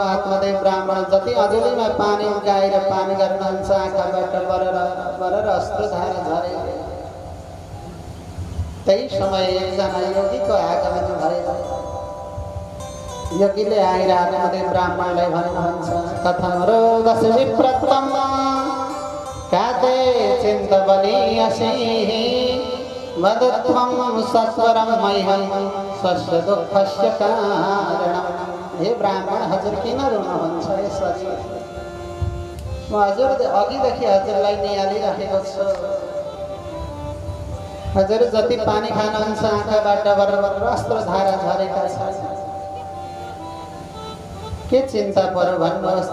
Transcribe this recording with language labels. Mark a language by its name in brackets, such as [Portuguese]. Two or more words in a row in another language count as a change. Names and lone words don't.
[Nepali] आत्मदेव ब्राह्मण जति अजुलीमा पानी उगाएर पानी गर्नुहुन्छ, आँखाबाट बरर अश्रुधारा झरे। त्यही समय एकजना योगीको आगमन भयो। योगीले आएर आत्मदेव ब्राह्मणलाई भन्नुहुन्छ [Sanskrit] कथम रोगस विप्रतम काते चिन्तवनी असि वदत्वं सत्वरं मह्यं स्वस्य दुःखस्य कारणम्। [Nepali] हे ब्राह्मण हजुर किन रुनुहुन्छ यसरी? म हजुर अघिदेखि हजुरलाई निहालिरहेको छु। हजुर जति पानी खानुहुन्छ आँखाबाट बरबर अस्त्र धारा झरेका छन्। के चिन्ता पर्यो भन्नुहोस्?